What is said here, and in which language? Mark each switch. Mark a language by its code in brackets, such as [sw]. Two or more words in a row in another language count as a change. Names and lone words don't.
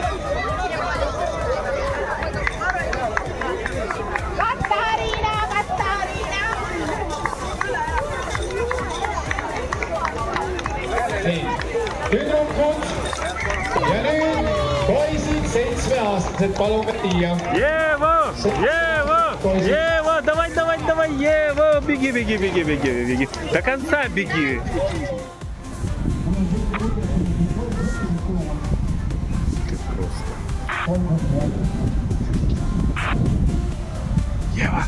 [et] Nii, tüdrukud ja nüüd poisid 7-aastased, palun ka Tiia. [ru] Ева! Ева! Ева! Давай, давай, давай! Ева! Беги, беги, беги, беги, беги! До конца беги! Ты просто... Ева!